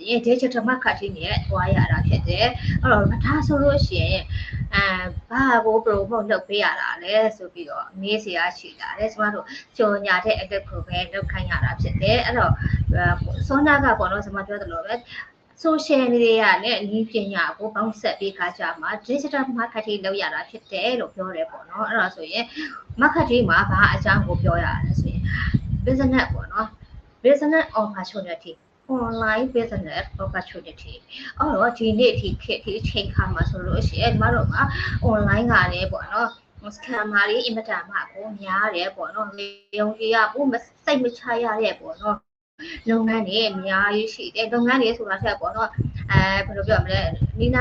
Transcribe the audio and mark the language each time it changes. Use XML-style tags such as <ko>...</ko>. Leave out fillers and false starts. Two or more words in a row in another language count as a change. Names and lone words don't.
<my>ရင်</my> <en>digital marketing</en> <my>နဲ့တွားရတာဖြစ်တယ်အဲ့တော့ဒါဆိုလို့ရှိရင်ဘာကို promote လုပ်ပေးရတာလဲဆိုပြီးတော့မေးစရာရှိလာတယ်ကျမတို့ကြော်ညာတဲ့အတက်ကိုပဲလုပ်ခိုင်းရတာဖြစ်တယ်အဲ့တော့စောနာကပေါ့နော်ကျမပြောသလိုပဲ</my> <en>social media</en> <my>နဲ့ဤပညာကိုပေါင်းစပ်ပြီးခါကြမှာ</my> <en>digital marketing</en> <my>လုပ်ရ တာဖြစ်တယ်လို့ပြောတယ်ပေါ့နော်အဲ့ဒါဆိုရင် marketing မှာဘာအကြောင်းကိုပြောရလဲဆိုရင် business ပေါ့နော်</my> <en>business opportunity online business opportunity</en> <my>အဲ့တော့ဒီနေ့ဒီခေတ်ဒီချိန်ခါမှာဆိုလို့ရှိရင်ကျမတို့မှာ online ကလည်းပေါ့နော်scammer တွေ အင်မတန်မှကိုများတယ်ပေါ့နော်ရုံကြီးကပို့စိတ်မချရတဲ့ပေါ့နော်လုပ်ငန်းတွေအများကြီးရှိတယ်လုပ်ငန်းတွေဆိုတာထက်ပေါ့နော်ဘယ်လိုပြောမလဲနီနာ</my>